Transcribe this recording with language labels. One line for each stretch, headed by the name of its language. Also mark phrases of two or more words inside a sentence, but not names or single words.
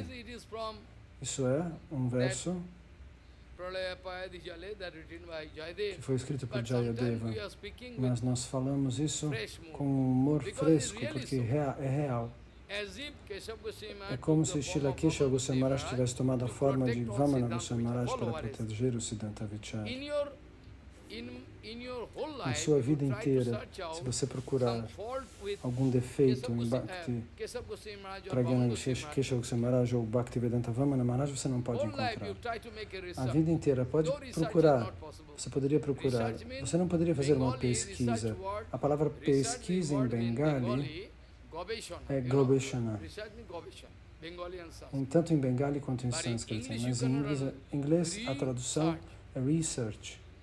Portuguese: Isso é um verso que foi escrito por Jayadeva, mas nós falamos isso com um humor fresco, porque é real. É como se Srila Keshava Goswami Maharaj tivesse tomado a forma de Vamana Goswami Maharaj para proteger o
Sanskrit: Siddhanta Vichar.
Portuguese: Em sua vida inteira, se você procurar algum defeito em Bhakti Pragyana Keshava Goswami Maharaj ou Bhaktivedanta Vamana Maharaj, você não pode encontrar. A vida inteira pode procurar, você poderia procurar, você não poderia fazer uma pesquisa. A palavra pesquisa em Bengali é Gobeshana, tanto em Bengali quanto em sânscrito, mas em inglês a tradução é research.